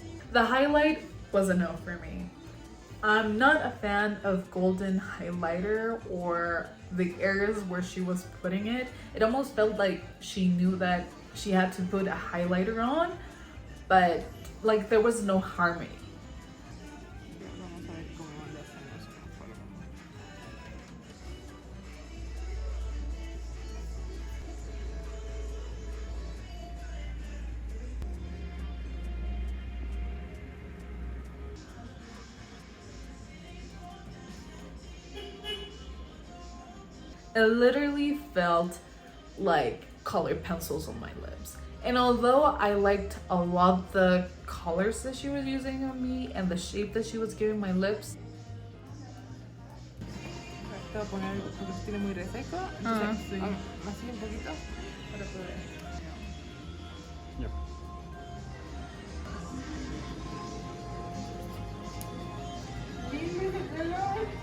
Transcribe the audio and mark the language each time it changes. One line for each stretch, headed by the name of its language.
English: The highlight was a no for me. I'm not a fan of golden highlighter or the areas where she was putting it. It almost felt like she knew that she had to put a highlighter on, but like there was no harmony.
Spanish: Vamos a ver cómo le hacemos con forma.
English: It literally felt like colored pencils on my lips. And although I liked a lot the colors that she was using on me and the shape that she was giving my lips,
Spanish: Te voy a poner algo porque tiene muy reseco. Entonces, sí. Así un poquito para poder.
English: Yep.
Spanish: Dime de color.